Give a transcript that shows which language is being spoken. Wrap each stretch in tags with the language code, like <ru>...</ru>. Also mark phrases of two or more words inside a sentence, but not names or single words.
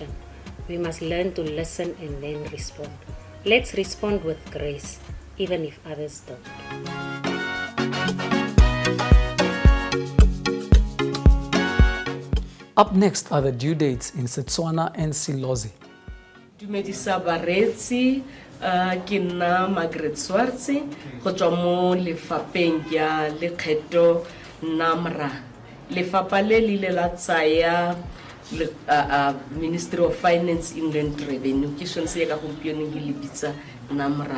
<en>We must learn to listen and then respond. Let's respond with grace, even if others don't. Up next are the due dates in Setswana and Silozi.</en> <tn>Dumedisa baretsi, ke nna Margaret Swartse go tswa mo lefapheng ya lekgetho NamRA. Lefapha le ile la tsaya Ministry of Finance, Inland Revenue, ke sone se ka gompieno ke le bitsa NamRA.</tn>